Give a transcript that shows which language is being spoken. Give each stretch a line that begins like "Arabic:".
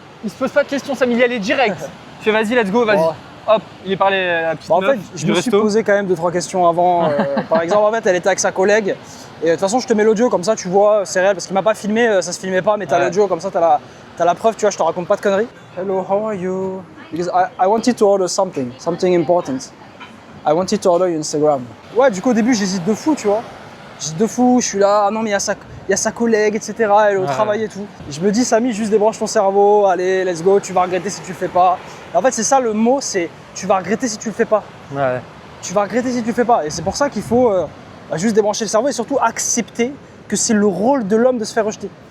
French: Il se pose pas de questions, Samy, il y allait direct. Je fais vas-y,
English: let's go,
French: vas-y. Oh. Hop, il est parlé à la petite meuf en fait, je me suis posé quand même 2-3 questions avant. Par exemple, en fait, elle était avec sa collègue. Et de toute façon, je te mets l'audio comme ça, tu vois, c'est réel parce qu'il m'a pas filmé, ça se filmait pas, mais t'as l'audio comme ça, t'as la preuve, tu vois, je te raconte pas de conneries.
English: Hello, how are you? Because I wanted to order something important. I wanted to order your Instagram.
French: Ouais, du coup, au début, j'hésite de fou, tu vois. J'hésite de fou, je suis là, ah non, mais il y a sa collègue, etc. Elle est au travail et tout. Et je me dis, Samy, juste débranche ton cerveau, allez,
English: let's go,
French: tu vas regretter si tu le fais pas. Et en fait, c'est ça le mot, c'est tu vas regretter si tu le fais pas. Ouais. Tu vas regretter si tu le fais pas. Et c'est pour ça qu'il faut juste débrancher le cerveau et surtout accepter que c'est le rôle de l'homme de se faire rejeter.